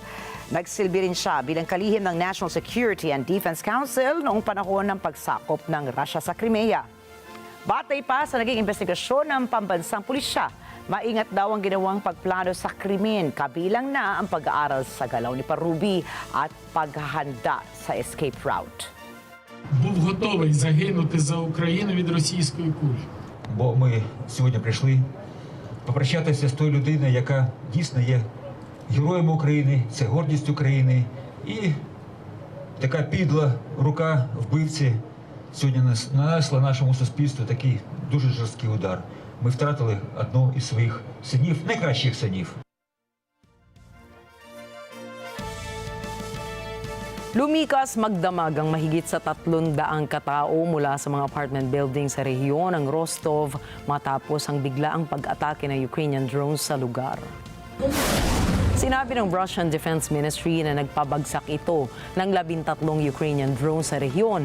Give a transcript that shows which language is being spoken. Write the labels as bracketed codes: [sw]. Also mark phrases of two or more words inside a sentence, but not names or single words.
[tl] Nagsilbi rin siya bilang kalihim ng National Security and Defense Council noong panahon ng pagsakop ng Russia sa Crimea. Batay pa sa naging investigasyon ng pambansang pulisya, maingat daw ang ginawang pagplano sa krimen, kabilang na ang pag-aaral sa galaw ni Parubi at paghahanda sa [en] escape route. [uk] Був готовий загинути за Україну від російської кулі. Бо ми сьогодні прийшли попрощатися з тою людиною, яка дійсно є героєм України, це гордість України. І така підла рука вбивці сьогодні нанесла нашому суспільству такий дуже жорсткий удар. Ми втратили одного із своїх синів, найкращих синів. [tl] Lumikas magdamag ang mahigit sa 300 katao mula sa mga apartment building sa rehiyon ng Rostov matapos ang biglaang pag-atake ng Ukrainian drones sa lugar. Sinabi ng Russian Defense Ministry na nagpabagsak ito ng 13 Ukrainian drones sa rehiyon.